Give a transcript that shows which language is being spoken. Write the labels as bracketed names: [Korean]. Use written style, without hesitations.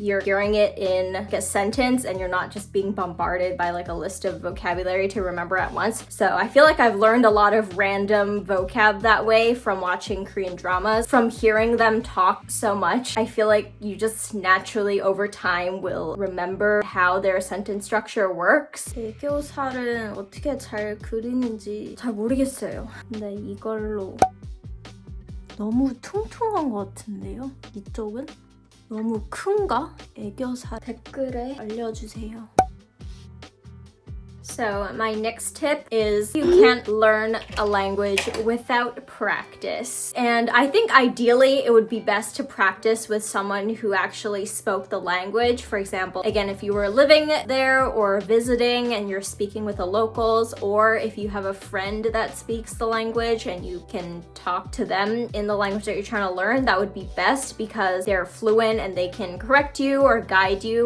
[English] You're hearing it in like a sentence and you're not just being bombarded by like a list of vocabulary to remember at once. So I feel like I've learned a lot of random vocab that way from watching Korean dramas. From hearing them talk so much, I feel like you just naturally over time will remember how their sentence structure works. [Korean] 애교살은 어떻게 잘 그리는지 잘 모르겠어요. 근데 이걸로 너무 퉁퉁한 것 같은데요? 이쪽은? 너무 큰가? 애교살 댓글에 알려주세요. [English] So my next tip is you can't learn a language without practice. And I think ideally it would be best to practice with someone who actually spoke the language. For example, again, if you were living there or visiting and you're speaking with the locals, or if you have a friend that speaks the language and you can talk to them in the language that you're trying to learn, that would be best because they're fluent and they can correct you or guide you.